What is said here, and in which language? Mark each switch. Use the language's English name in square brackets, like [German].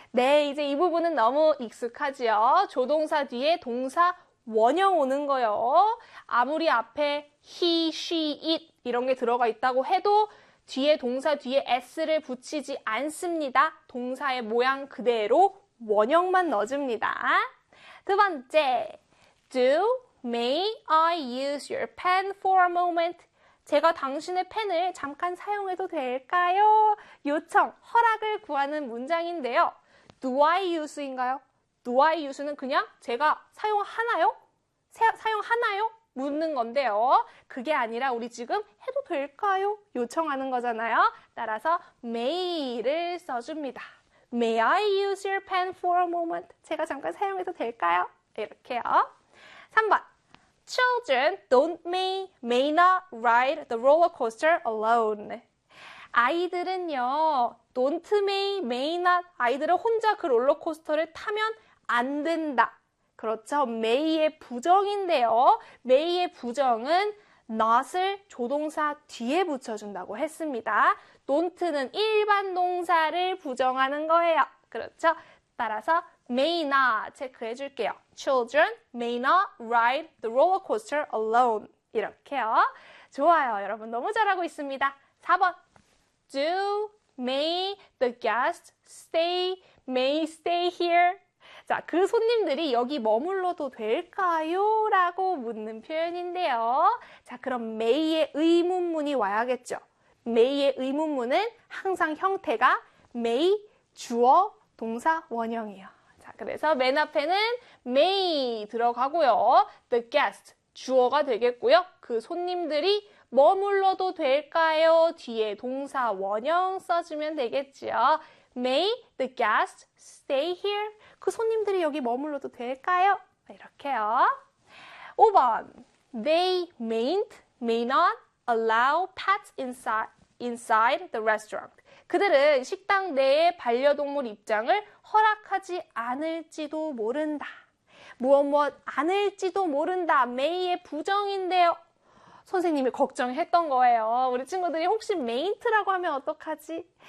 [Korean] 네, 이제 이 부분은 너무 익숙하지요. 조동사 뒤에 동사 원형 오는 거요. 아무리 앞에 he, she, it 이런 게 들어가 있다고 해도 뒤에 동사 뒤에 s를 붙이지 않습니다. 동사의 모양 그대로 원형만 넣어줍니다. 두 번째. [English] May I use your pen for a moment? [Korean] 제가 당신의 펜을 잠깐 사용해도 될까요? 요청, 허락을 구하는 문장인데요. [English] Do I use [Korean] 인가요? [English] Do I use [Korean] 는 그냥 제가 사용하나요? 사용하나요? 묻는 건데요. 그게 아니라 우리 지금 해도 될까요? 요청하는 거잖아요. 따라서 may를 써줍니다. [English] May I use your pen for a moment? [Korean] 제가 잠깐 사용해도 될까요? 이렇게요. 3번. [English] Children don't may not ride the roller coaster alone. [Korean] 아이들은요, [English] don't may not [Korean] 아이들은 혼자 그 롤러코스터를 타면 안 된다. 그렇죠? may의 부정인데요. may의 부정은 not을 조동사 뒤에 붙여준다고 했습니다. don't는 일반 동사를 부정하는 거예요. 그렇죠? 따라서 May not 체크해 줄게요. [English] Children may not ride the roller coaster alone. [Korean] 이렇게요. 좋아요. 여러분 너무 잘하고 있습니다. [English] 4번. Do may the guests stay? May stay here? [Korean] 자, 그 손님들이 여기 머물러도 될까요? 라고 묻는 표현인데요. 자, 그럼 may의 의문문이 와야겠죠. may의 의문문은 항상 형태가 may, 주어, 동사, 원형이에요. 그래서 맨 앞에는 may 들어가고요. The guest 주어가 되겠고요. 그 손님들이 머물러도 될까요? 뒤에 동사 원형 써주면 되겠지요. [English] May the guest stay here? [Korean] 그 손님들이 여기 머물러도 될까요? 이렇게요. 5번. [English] They may not allow pets inside the restaurant. [Korean] 그들은 식당 내에 반려동물 입장을 허락하지 않을지도 모른다. 무엇무엇 않을지도 모른다. 메이의 부정인데요. 선생님이 걱정했던 거예요. 우리 친구들이 혹시 메인트라고 하면 어떡하지?